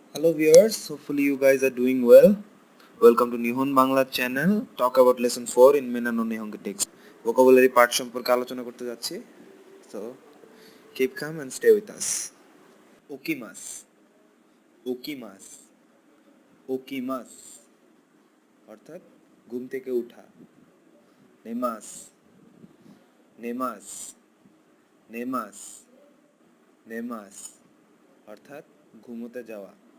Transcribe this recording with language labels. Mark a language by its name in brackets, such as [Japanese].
[English] Hello viewers, hopefully you guys are doing well. Welcome to Nihon Bangla channel. Talk about lesson 4 in Minna no Nihongo text. Vocabulary part [Bangla] সম্পর্কে আলোচনা করতে যাচ্ছি. [English] So keep calm and stay with us. [Japanese] Okimas, okimas, okimas [Bangla] অর্থাৎ ঘুম থেকে ওঠা. [Japanese] নেমাস, নেমাস, নেমাস, নেমাস [Bangla] অর্থাৎ ঘুমোতে যাওয়া.